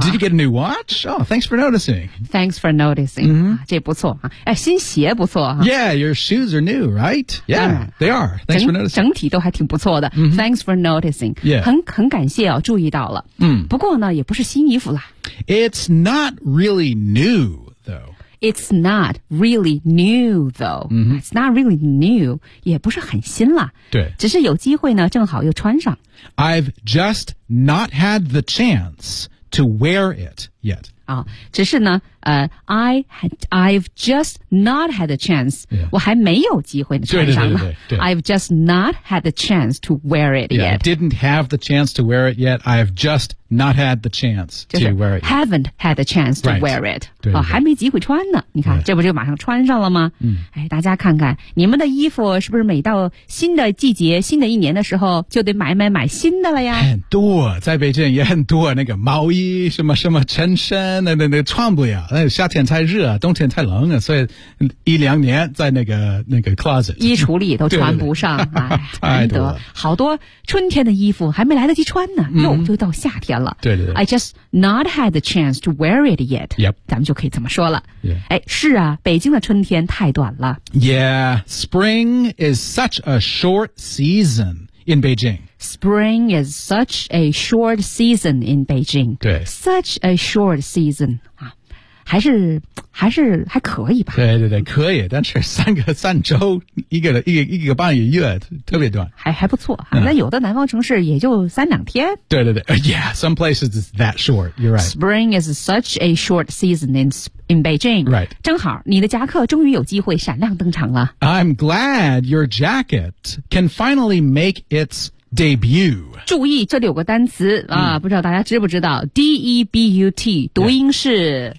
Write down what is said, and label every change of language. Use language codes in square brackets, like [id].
[en] Did you get a new watch? Oh, thanks for noticing. Thanks for noticing.、 [zh] 这不错哈、新鞋不错哈。 [en] Yeah, your shoes are new, right? Yeah, they are. Thanks for noticing. [zh] 整体都还挺不错的。 [en] Thanks for noticing. Yeah. [zh] 很感谢哦，注意到了。不过呢，也不是新衣服啦。 [en] It's not really new, though. It's not really new, though.、It's not really new. [zh] 也不是很新了。对。只是有机会呢，正好又穿上。 [en] I've just not had the chance to wear it yet. [zh] 啊，只是呢， [en] I've just not had a chance.、 Yeah. [zh] 我还没有机会穿上了。对对对对对。 [en] I've just not had the chance to wear it yeah, yet. Didn't have the chance to wear it yet. I've just not had the chance to wear it. Haven't had the chance to wear it. [zh] 对对对、哦、还没机会穿呢。你看、 [en] right. [zh] 这不就马上穿上了吗、嗯、哎，大家看看你们的衣服是不是每到新的季节新的一年的时候就得买买买新的了呀。很多在北京也很多那个毛衣什么什么衬衫那穿不了。那夏天太热冬天太冷所以一两年在那个 closet。衣橱里都穿不上。对对对哎难得。好多春天的衣服还没来得及穿呢又、嗯、就到夏天了。对对对。 [en] I just not had the chance to wear it yet. Yep. [zh] 咱们就可以这么说了。 [en] Yeah. [zh] 哎是啊北京的春天太短了。 [en] Yeah, spring is such a short season in Beijing. Spring is such a short season in Beijing. [zh] 对， [en] such a short season [zh] 啊，还是还可以吧。对对对，可以，但是三周，一个半月，特别短。还不错哈、啊嗯，那有的南方城市也就三两天。对对对 [en] ，Yeah, some places is that short. You're right. Spring is such a short season in Beijing. Right. [zh] 正好，你的夹克终于有机会闪亮登场了。 [en] I'm glad your jacket can finally make its debut. [zh] 注意这里有个单词、嗯、啊不知道大家知不知道 ,debut, 读音是、